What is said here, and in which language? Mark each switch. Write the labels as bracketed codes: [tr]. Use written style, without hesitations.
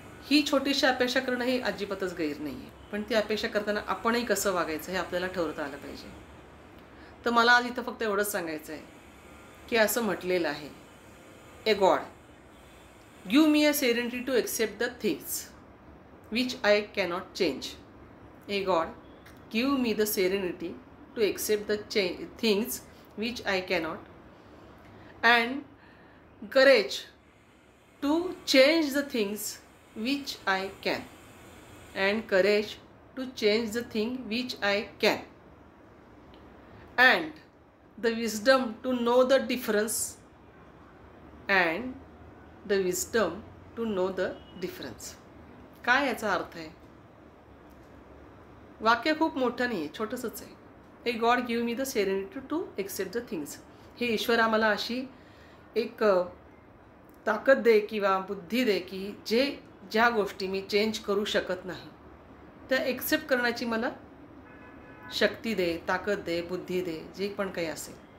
[mr] ही छोटीशी अपेक्षा करणं ही अजिबातच गैर नाही आहे, पण ती अपेक्षा करताना आपणही कसं वागायचं हे आपल्याला ठरवता आलं पाहिजे. तर मला आज इथं फक्त एवढंच सांगायचं आहे की असं म्हटलेलं आहे, [en] ए God give me a serenity to accept the things which I cannot change. ए God give me the serenity to accept the things which I cannot, and courage to change the things which I can, and courage to change the thing which I can, and the wisdom to know the difference, and the wisdom to know the difference. [mr] काय याचा अर्थ आहे? वाक्य खूप मोठं नाही आहे, छोटंसंच आहे. [en] ए God give me the serenity to accept the things. [mr] हे ईश्वर आम्हाला अशी एक ताकद दे किंवा बुद्धी दे की ज्या गोष्टी मी चेंज करू शकत नाही त्या एक्सेप्ट करण्याची मला शक्ती दे, ताकद दे, बुद्धी दे, जे पण काही असेल.